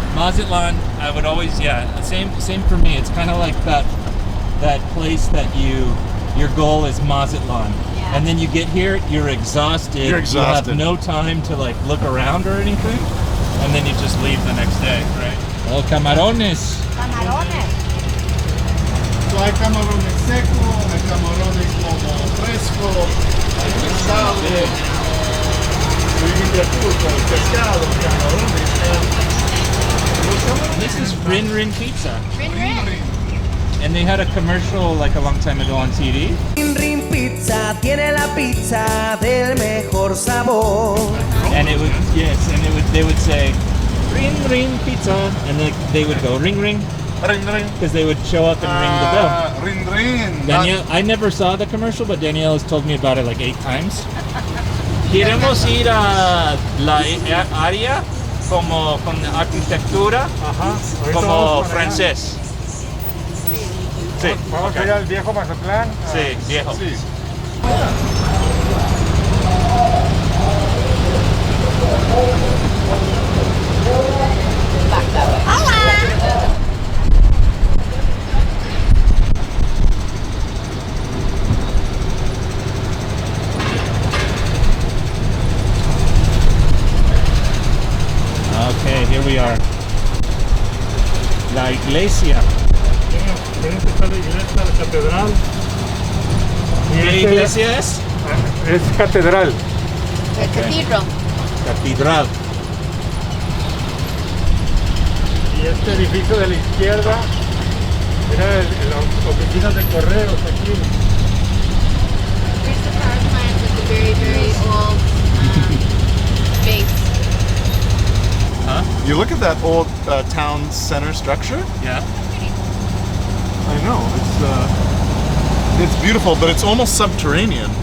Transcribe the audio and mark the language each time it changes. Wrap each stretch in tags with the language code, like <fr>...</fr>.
<en>Mazatlan, I would always same for me. It's kind of like that place that your goal is Mazatlan. Yeah. And then you get here, you're exhausted. You're exhausted. You have no time to like look around or anything. And then you just leave the next day, right?</en> <es>Oh, camarones. Camarones. So hay camarones secos, hay camarones como fresco, hay pescado.</es> <en>So you can get food like pescado, camarones, and This is Rin Rin Pizza. Rin Rin. And they had a commercial like a long time ago on TV.</en> <es>Rin Rin Pizza tiene la pizza del mejor sabor.</es> <en>And it would, they would say, Ring Ring Pizza. And they would go ring ring. ring ring. Because they would show up and ring the bell. Ring ring. Daniel, I never saw the commercial, but Danielle has told me about it like 8 times.</en> <es>Queremos ir a la área como con arquitectura, como francés. Sí, Vamos</es> <en>okay.</en> <es>allá al viejo Mazatlán. Sí, viejo. Sí.</es> <en>Okay, here we are.</en> <es>La iglesia. Esta está la iglesia, la catedral. ¿Qué iglesia es? Es catedral.</es> <en>The cathedral.</en> <es>Catedral. Y este edificio de la izquierda era las oficinas de correos aquí.</es> <en>Here's the power plant with the very, very old base. Huh? You look at that old town center structure. Yeah. I know it's beautiful, but it's almost subterranean.</en>